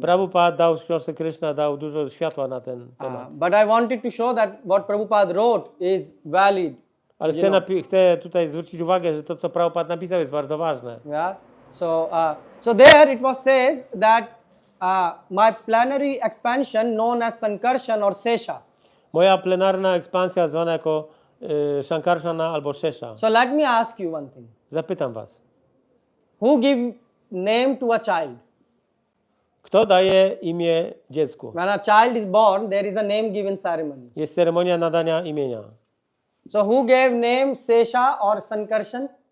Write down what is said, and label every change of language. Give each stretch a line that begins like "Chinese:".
Polish: Prabhupada dał w książce Krishna, dał dużo światła na ten temat.
English: But I wanted to show that what Prabhupada wrote is valid.
Polish: Ale chcę tutaj zwrócić uwagę, że to, co Prabhupada napisał, jest bardzo ważne.
English: Yeah. So there it was says that my plenary expansion known as Sankarshan or Sesha.
Polish: Moja plenarna ekspansja zwana jako Shankarshana albo Shesha.
English: So let me ask you one thing.
Polish: Zapytam was.
English: Who give name to a child?
Polish: Kto daje imię dziecku?
English: When a child is born, there is a name given ceremony.
Polish: Jest ceremonia nadania imienia.
English: So who gave name Sesha or Sankarshan?